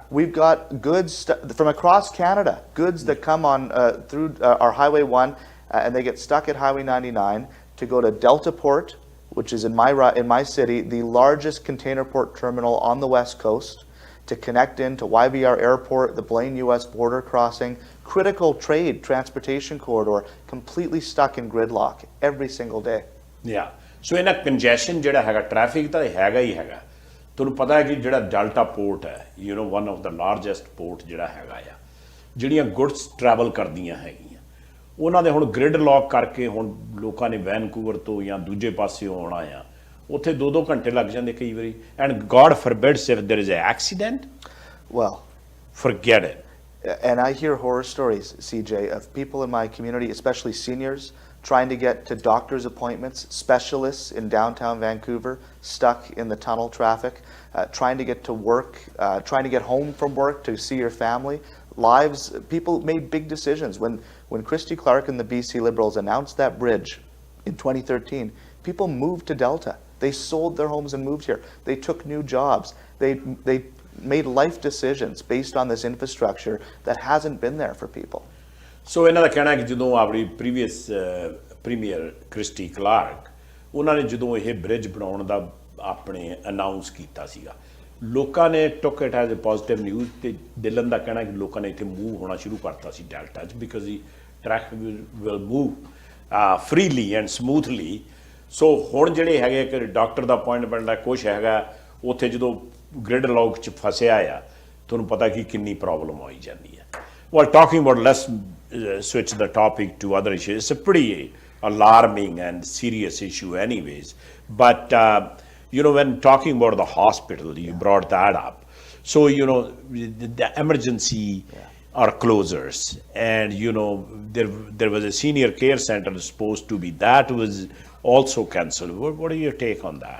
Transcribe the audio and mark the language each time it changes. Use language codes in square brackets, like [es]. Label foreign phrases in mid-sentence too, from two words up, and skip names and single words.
[en] We've got goods from across Canada, goods that come on through our Highway 1, and they get stuck at Highway 99 to go to Delta Port, which is in my city, the largest container port terminal on the West Coast, to connect into YVR Airport, the Blaine U.S. border crossing, critical trade, transportation corridor, completely stuck in gridlock every single day. Yeah. So in a congestion [pa] ਜਿਹੜਾ ਹੈਗਾ traffic ਤਾਂ ਹੈਗਾ ਹੀ ਹੈਗਾ ਤੁਹਾਨੂੰ ਪਤਾ ਹੈ ਕਿ ਜਿਹੜਾ ਡੈਲਟਾ ਪੋਰਟ ਹੈ [en] one of the largest port [pa] ਜਿਹੜਾ ਹੈਗਾ ਆ ਜਿਹੜੀਆਂ [en] goods travel [pa] ਕਰਦੀਆਂ ਹੈਗੀਆਂ ਉਹਨਾਂ ਦੇ ਹੁਣ [en] grid lock [pa] ਕਰਕੇ ਹੁਣ ਲੋਕਾਂ ਨੇ ਵੈਨਕੂਵਰ ਤੋਂ ਜਾਂ ਦੂਜੇ ਪਾਸਿਓਂ ਆਉਣਾ ਆ ਉੱਥੇ 2-2 ਘੰਟੇ ਲੱਗ ਜਾਂਦੇ ਕਈ ਵਾਰੀ [en] and God forbids if there is a accident Well, forget it. and I hear horror stories, CJ, of people in my community, especially seniors, trying to get to doctor's appointments, specialists in downtown Vancouver, stuck in the tunnel traffic, trying to get to work, trying to get home from work to see your family. Lives, people made big decisions. When Christy Clark and the BC Liberals announced that bridge in 2013, people moved to Delta. They sold their homes and moved here. They took new jobs. They made life decisions based on this infrastructure that hasn't been there for people. [pa] ਸੋ ਇਹਨਾਂ ਦਾ ਕਹਿਣਾ ਹੈ ਕਿ ਜਦੋਂ ਆਪਣੀ [en] previous premier [pa] ਕ੍ਰਿਸਟੀ ਕਲਾਰਕ ਉਹਨਾਂ ਨੇ ਜਦੋਂ ਇਹ ਬ੍ਰਿਜ ਬਣਾਉਣ ਦਾ ਆਪਣੇ ਅਨਾਉਂਸ ਕੀਤਾ ਸੀਗਾ ਲੋਕਾਂ ਨੇ [en] took it as a positive news [pa] ਤੇ ਦਿਲਨ ਦਾ ਕਹਿਣਾ ਕਿ ਲੋਕਾਂ ਨੇ ਇੱਥੇ ਮੂਵ ਹੋਣਾ ਸ਼ੁਰੂ ਕਰਤਾ ਸੀ ਡੈਲਟਾ 'ਚ [en] because the traffic will move freely and smoothly [pa] ਸੋ ਹੁਣ ਜਿਹੜੇ ਹੈਗੇ ਕਿ ਡਾਕਟਰ ਦਾ ਅਪੁਆਇੰਟਮੈਂਟ ਦਾ ਕੁਛ ਹੈਗਾ ਉੱਥੇ ਜਦੋਂ [en] grid lock [pa] 'ਚ ਫਸਿਆ ਆ ਤੁਹਾਨੂੰ ਪਤਾ ਕਿ ਕਿੰਨੀ ਪ੍ਰੋਬਲਮ ਆਈ ਜਾਂਦੀ ਹੈ [en] well talking about let's switch the topic to other issues it's a pretty alarming and serious issue anyways but you know when talking about the hospital you brought that up so you know the emergency are closers and you know there was a senior care center supposed to be that was also cancelled what are your take on that